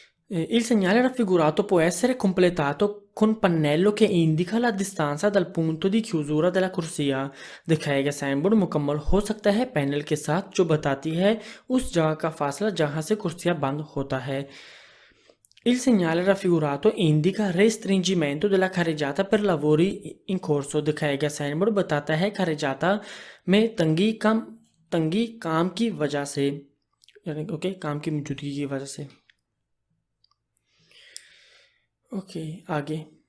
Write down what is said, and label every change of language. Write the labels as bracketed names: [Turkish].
[Italian] Il segnale raffigurato può essere completato con pannello che indica la distanza dal punto di chiusura della corsia। [Hindi] दिखाया गया sign board मुकम्मल हो सकता है panel के साथ जो बताती है उस जगह का फासला जहां से कुर्सियां बंद होता है। [Italian] Il segnale raffigurato indica restringimento della carreggiata per lavori in corso। [Hindi] दिखाया गया साइन बोर्ड बताता है carreggiata में तंगी काम की वजह से, यानी ओके काम की मौजूदगी की वजह से। ओके आगे।